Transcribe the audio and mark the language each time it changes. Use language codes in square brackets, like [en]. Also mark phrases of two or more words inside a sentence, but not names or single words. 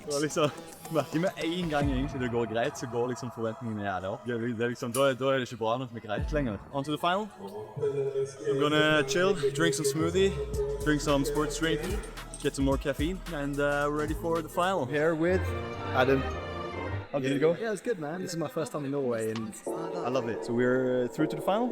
[no] Det var liksom, merker med en gang egentlig det går greit, så går liksom forventningene jævlig opp. Det er liksom, da er det ikke bra nok med greit lenger. [en] On to the final. I'm gonna chill, drink some smoothie, drink some sports drink, get some more caffeine, and we're ready for the final. Here with Adam. How did it go? Yeah, it was good, man. This is my first time in Norway, and I loved it. So we're through to the final?